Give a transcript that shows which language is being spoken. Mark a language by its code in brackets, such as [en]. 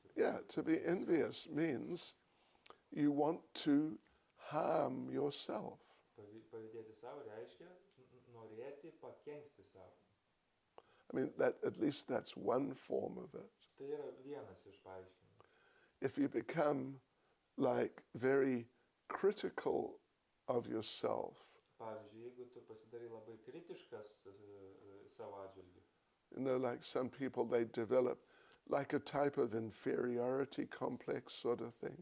[en] Yeah, to be envious means you want to harm yourself. [lt] Pavydėti savo reiškia norėti pakenkti savo. [en] I mean, that at least that's one form of it. [lt] Tai yra vienas iš paaiškinimų. [en] If you become like very critical of yourself, [lt] Pavyzdžiui, jeigu tu pasidarai labai kritiškas savo atžvilgiu, [en] you know, like some people, they develop like a type of inferiority complex sort of thing.